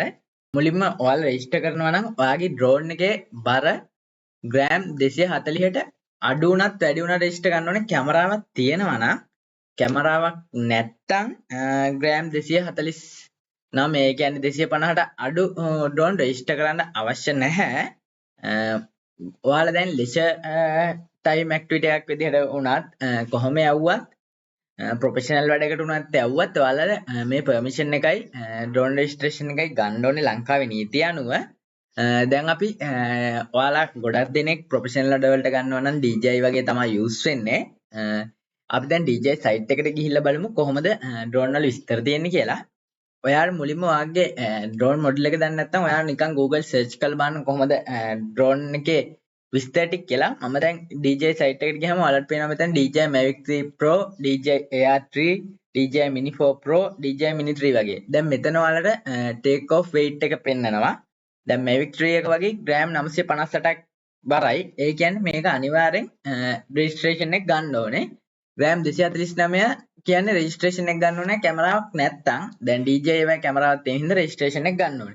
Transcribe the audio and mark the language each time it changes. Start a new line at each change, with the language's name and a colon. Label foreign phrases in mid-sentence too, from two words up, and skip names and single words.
Sinhala: මුලින්ම ඔයාලා register කරනවා නම් ඔයාගේ drone එකේ බර ග්‍රෑම් 240ට අඩු වුණත් වැඩි වුණත් register ගන්න ඕනේ. කැමරාවක් තියෙනවා නම්, කැමරාවක් නැත්තම් ග්‍රෑම් 249 ඒ කියන්නේ 250ට අඩු
English: drone register
Sinhala: කරන්න අවශ්‍ය නැහැ. ඔයාලා දැන්
English: leisure time activity
Sinhala: එකක් විදිහට වුණත් කොහොම යවුවත් ප්‍රොෆෙෂනල් වැඩකට උනත් යවුවත් ඔයාලා මේ පර්මිෂන් එකයි ඩ්‍රෝන් රෙජිස්ට්‍රේෂන් එකයි ගන්න ඕනේ ලංකාවේ නීතිය අනුව. දැන් අපි ඔයාලා ගොඩක් දෙනෙක් ප්‍රොෆෙෂනල් වැඩවලට ගන්නවා නම් DJI වගේ තමයි යූස් වෙන්නේ. අපි දැන් DJI සයිට් එකට ගිහිල්ලා බලමු කොහොමද ඩ්‍රෝන් වල විස්තර තියෙන්නේ කියලා. ඔයාලා මුලින්ම ඔයාගේ
English: drone model
Sinhala: එක දන්නේ නැත්නම් ඔයාලා නිකන් Google search කරලා බලන්න කොහොමද ඩ්‍රෝන් එකේ විස්තර ටික කියලා. මම දැන් DJI site එකට ගියාම ඔයාලට පේනවා මෙතන DJI Mavic 3 Pro, DJI AR3, DJI Mini 4 Pro, DJI Mini 3 වගේ. දැන් මෙතන ඔයාලට
English: take off weight
Sinhala: එක පෙන්නනවා. දැන් Mavic 3 එක වගේ ග්‍රෑම් 958ක් බරයි. ඒ කියන්නේ මේක අනිවාර්යෙන් registration එක ගන්න ඕනේ. ග්‍රෑම් 249 කියන්නේ registration එක ගන්න ඕනේ කැමරාවක් නැත්තම්. දැන් DJI එකේ කැමරාවක් තියෙන හින්දා registration එක ගන්න ඕනේ.